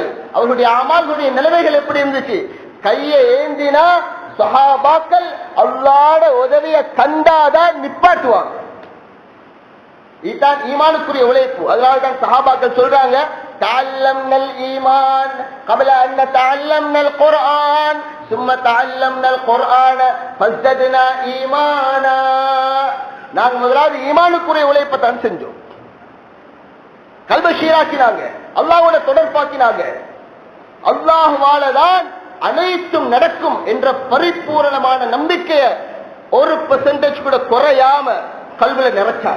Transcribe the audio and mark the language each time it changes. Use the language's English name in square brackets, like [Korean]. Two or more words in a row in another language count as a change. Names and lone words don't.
[Tamil] அவர்களுடைய அமல்களுடைய நிலைமைகள் எப்படி இருந்துச்சு? கையை ஏந்தினா சஹாபாக்கள் அல்லாஹ்வுடைய உதவியை கண்டாதான் நிப்பாட்டுவாங்க. இதுதான் ஈமானுக்குரிய உழைப்பு. அதனால்தான் சஹாபாக்கள் சொல்றாங்க, [Arabic] تعلمنا الإيمان قبل ان نتعلمنا القرآن ثم تعلمنا القرآن فازددنا ஈமானா. [Tamil] நாங்க முதலாவது ஈமானுக்குரிய உழைப்பை தான் செஞ்சோம். கல்பை சீராக்கினாங்க, அல்லாஹ்வோட தொடர்பாக்கினாங்க. அல்லாஹ்வால தான் அனைத்தும் நடக்கும் என்ற பரிபூரணமான நம்பிக்கையை 1% கூட குறையாம கல்வில நிறைச்சாங்க.